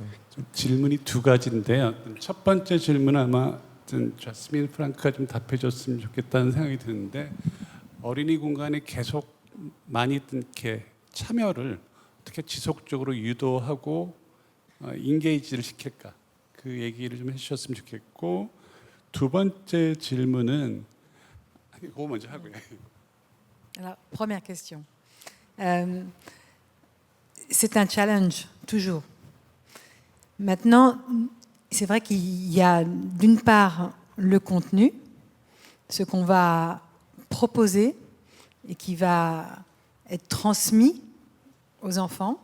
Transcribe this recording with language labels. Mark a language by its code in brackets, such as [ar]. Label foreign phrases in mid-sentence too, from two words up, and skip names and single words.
[ko] 좀 질문이 두 가지인데요. 첫 번째 질문은 아마 자스민 프랑크가 좀 답해줬으면 좋겠다는 생각이 드는데, 어린이 공간에 계속 많이 이렇게 참여를 어떻게 지속적으로 유도하고 인게이지를 시킬까, 그 얘기를 좀 해주셨으면 좋겠고, 두 번째 질문은 그거 먼저 하고요. [fr] Alors, première question. C'est un challenge, toujours. Maintenant, c'est vrai qu'il y a d'une part le contenu, ce qu'on va proposer et qui va être transmis aux enfants.